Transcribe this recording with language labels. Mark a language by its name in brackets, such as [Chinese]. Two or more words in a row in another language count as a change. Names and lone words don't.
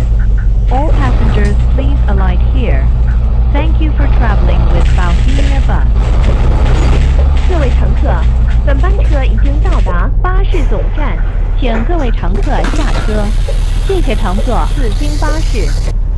[English] All passengers please alight here. Thank you for traveling with Bohemia Bus. [Cantonese] 各位乘客，本班車已經到達巴士總站，請各位乘客下車。謝謝乘坐紫荊巴士。